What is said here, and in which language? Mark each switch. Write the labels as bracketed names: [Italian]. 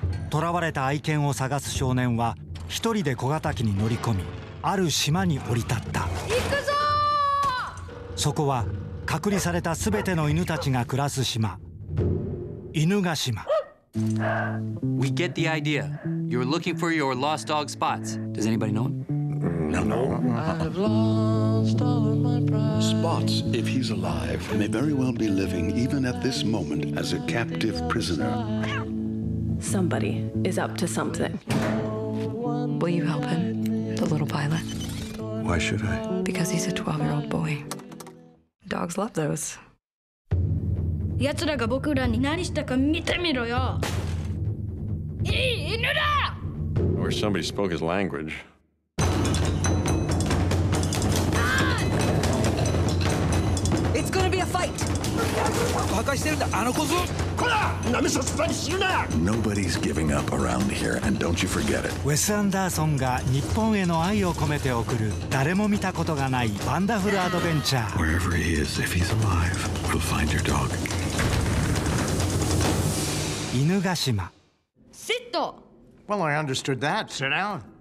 [Japanese] 囚われた愛犬を探す少年は一人で小型機に乗り込み、ある島に降り立った。行くぞー！そこは隔離されたすべての犬たちが暮らす島、犬ヶ島。 [English] We get the idea. You're looking for your lost dog Spots. Does anybody know him? No. I've lost all of my pride. Spots, if he's alive, may very well be living even at this moment as a captive prisoner. Somebody is up to something. Will you help him, the little pilot? Why should I? Because he's a 12-year-old boy. Dogs love those. [Japanese] 奴らが僕らに何したか見てみろよ。いい犬だ! [English] Or somebody spoke his language. It's gonna be a fight! [Japanese] 破壊してるんだ、あの小僧！こら！なめさせたりするな！ [English] Nobody's giving up around here, and don't you forget it. [Japanese] ウェス・アンダーソンが日本への愛を込めて送る誰も見たことがないワンダフルアドベンチャー。 [English] Wherever he is, if he's alive, we'll find your dog. [Japanese] 犬ヶ島。 [English] Sit! Well, I understood that. Sit down.